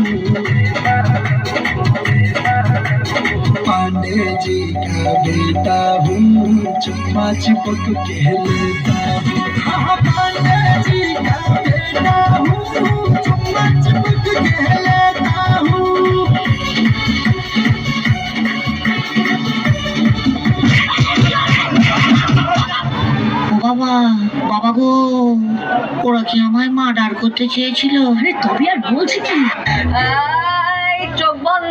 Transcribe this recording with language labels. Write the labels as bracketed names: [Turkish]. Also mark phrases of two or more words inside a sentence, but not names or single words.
[Hindi] पांडे जी का बेटा हूँ, चुम्मा चिपक के लेता हूँ। हाँ, पांडे जी का बेटा हूँ, चुम्मा चिपक के लेता हूँ। [Bangla] বাবা বাবা গো, ওরা কি আমায় মার্ডার করতে চেয়েছিল? আরে তবে আর বলছি কি, চোখ বন্ধ।